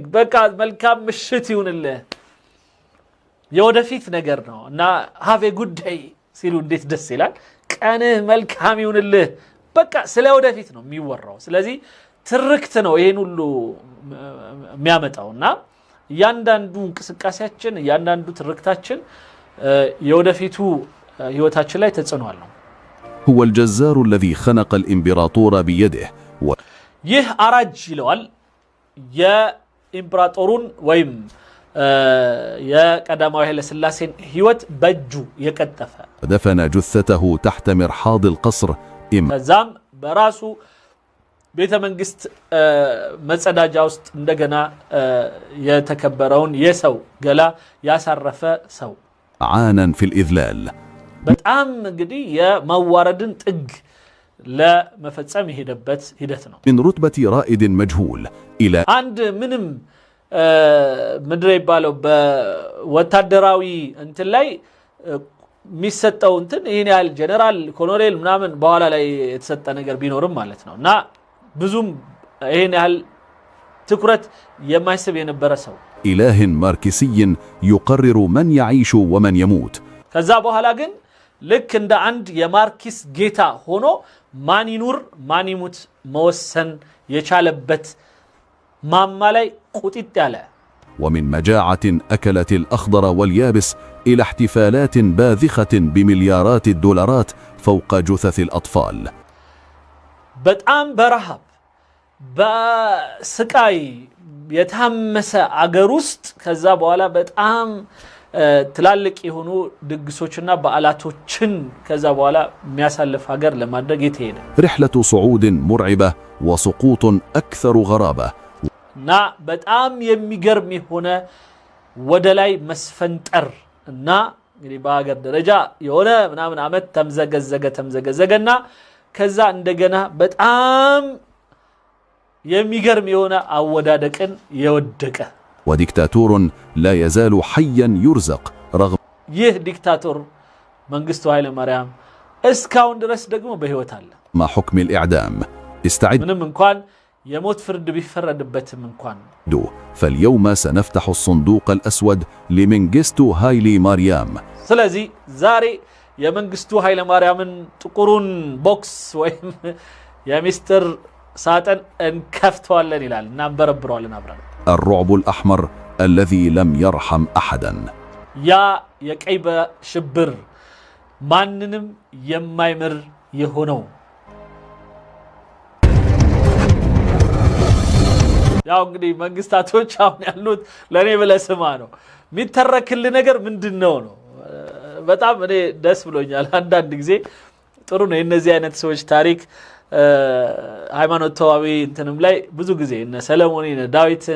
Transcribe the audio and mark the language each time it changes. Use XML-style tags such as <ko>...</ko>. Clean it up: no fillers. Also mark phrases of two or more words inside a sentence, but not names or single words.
<am>በቃ መልካም ምሽት ይሁንልህ የወደፊት ነገር ነው እና</am> <en>have a good day</en> <am>ሲሉ እንዴት ደስ ይላል ቀንህ መልካም ይሁንልህ በቃ ስለ ወደፊት ነው የሚወራው ስለዚህ ትርክት ነው ይሄን ሁሉ የሚያመጣውና ያንዳንዱ እንቅስቃሴያችን ያንዳንዱ ትርክታችን የወደፊቱ ህይወታችን ላይ ተጽዕኖ አለው</am> <ar>هو الجزار الذي خنق الامبراطور بيده</ar> <am>ይህ አራጅ ይለዋል የኢምፕራጦሩን ወይም የቀዳማዊ ኃይለ ሥላሴን ህይወት በእጁ የቀጠፈ</am> <ar>دفن جثته تحت مرحاض القصر</ar> <am>ከዛም በራሱ ቤተ መንግስት መጸዳጃ ውስጥ እንደገና የተከበረውን የሰው ገላ ያሳረፈ ሰው</am> <ar>عانا في الإذلال</ar> <am>በጣም እንግዲህ የማዋረድን ጥግ ለመፈጸም ይሄደበት ሂደት ነው</am> <ar>من رتبة رائد مجهول إلى</ar> <am>አንድ ምንም ምድር ይባለው በወታደራዊ እንትን ላይ የሚሰጠው እንትን ይሄን ያህል ጀነራል ኮሎኔል ምናምን በኋላ ላይ የተሰጠ ነገር ቢኖርም ማለት ነውና ብዙም ይሄን ያህል ትኩረት የማይስብ የነበረ ሰው</am> <ar>إله ماركسي يقرر من يعيش ومن يموت</ar> <am>ከዛ በኋላ ግን ልክ እንደ አንድ የማርክስ ጌታ ሆኖ ማን ይኑር ማን ይሙት መወሰን የቻለበት ማማ ላይ ቁጥጥ ያለ</am> <ar>ومن مجاعة أكلت الأخضر واليابس إلى احتفالات باذخة بمليارات الدولارات فوق جثث الأطفال</ar> <am>በጣም በረሃብ በስቃይ የተሐመሰ አገር ውስጥ ከዛ በኋላ በጣም ትላልቅ የሆኑ ድግሶችና በዓላቶችን ከዛ በኋላ የሚያሳልፍ ሀገር ለማድረግ የተሄደ</am> <ar>رحلة صعود مرعبة وسقوط أكثر غرابة</ar> <am>እና በጣም የሚገርም የሆነ ወደ ላይ መስፈንጠር እና እንግዲህ በሀገር ደረጃ የሆነ ምናምን አመት ተምዘገዘገና ከዛ እንደገና በጣም የሚገርም የሆነ አወዳደቅን የወደቀ</am> <ar>وديكتاتور لا يزال حيا يرزق رغم</ar> <am>ይህ ዲክታቶር መንግስቱ ኃይለ ማርያም እስካሁን ድረስ ደግሞ በህይወት አለ</am> <ar>مع حكم الإعدام استعد</ar> <am>ምንም እንኳን የሞት ፍርድ ቢፈረድበትም እንኳን</am> <ar>فاليوم سنفتح الصندوق الأسود لمنجستو هايلي ماريام</ar> <am>ስለዚህ ዛሬ የመንግስቱ ኃይለ ማርያምን ጥቁሩን ቦክስ ወይም የሚስጥር ሳጥን እንከፍተዋለን ይላል እና እንበረብረዋለን አብረን</am> <ar>الرعب الأحمر الذي لم يرحم أحدا</ar> <am>ያ የቀይ በሽብር ማንንም የማይምር የሆነው ያው እንግዲህ መንግስታቶች አሁን ያሉት ለኔ ብለስማ ነው የሚተረክል ነገር ምንድነው ነው በጣም እኔ ደስ ብሎኛል አንዳንድ ጊዜ ጥሩ ነው እነዚህ አይነት ሰዎች ታሪክ ሃይማኖታዊ እንትንም ላይ ብዙ ጊዜ እነ ሰለሞን እነ ዳዊትን</am>